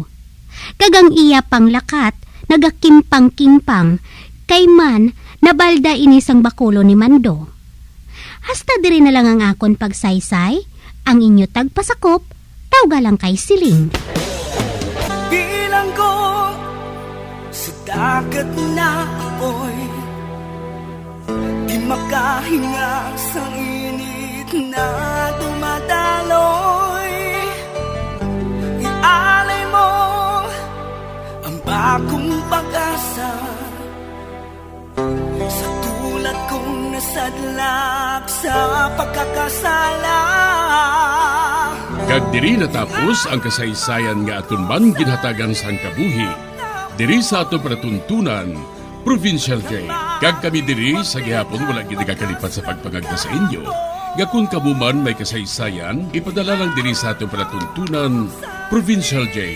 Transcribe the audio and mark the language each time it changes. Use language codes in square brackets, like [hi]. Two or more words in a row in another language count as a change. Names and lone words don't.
[hil] Kagang iya pang lakat, nagakimpang-kimpang, kay man, nabalda ini sang bakulo ni Mando. Hasta diri na lang ang akon pagsaysay, ang inyo tagpasakop, tawga lang kay Siling. [tl] dagat na apoy, di makahinga sa init na dumadaloy. Ialay mo ang bagong pag-asa sa tulad kong nasadlak sa pagkakasala. [hil] Kag diri natapos ang kasaysayan nga aton man ginhatagan sang kabuhi diri sa ato panatuntunan Provincial Jail. Kag kami diri sa gihapon wala gid nagakalipat sa pagpangagda sa inyo. Nga kung kabuman may kasaysayan, ipadala lang diri sa ato panatuntunan Provincial Jail.